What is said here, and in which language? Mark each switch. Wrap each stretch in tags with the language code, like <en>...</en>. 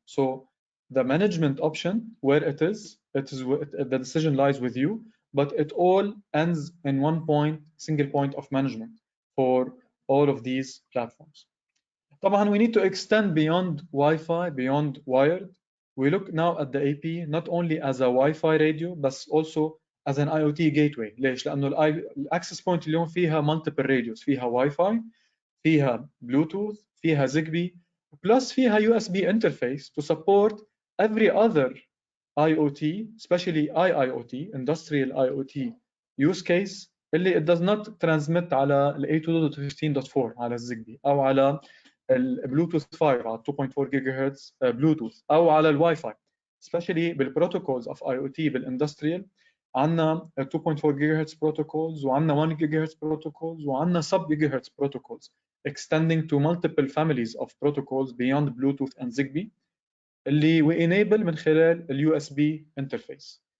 <en>So the management option, where it is the decision lies with you, but it all ends in one single point of management for all of these platforms. طبعا we need to extend beyond Wi-Fi, beyond wired. We look now at the AP not only as a Wi-Fi radio, but also as an IoT gateway.</en> <ar>ليش؟ لأنه الأكسس بوينت اليوم فيها</ar> <en>multiple radios، فيها Wi-Fi، فيها Bluetooth، فيها Zigbee، plus فيها USB interface to support every other IoT, especially IIoT, industrial IoT use case اللي it does not transmit على ال 802.15.4 على الزيجبي أو على البلوتوث 5 على 2.4 جيجا هرتز بلوتوث أو على الواي فاي. especially بالprotocols of IoT بالاندستريال عندنا 2.4 GHz protocols وعندنا 1 GHz protocols وعندنا sub gigahertz protocols extending to multiple families of protocols beyond Bluetooth and Zigbee اللي we enable من خلال ال USB interface.</en>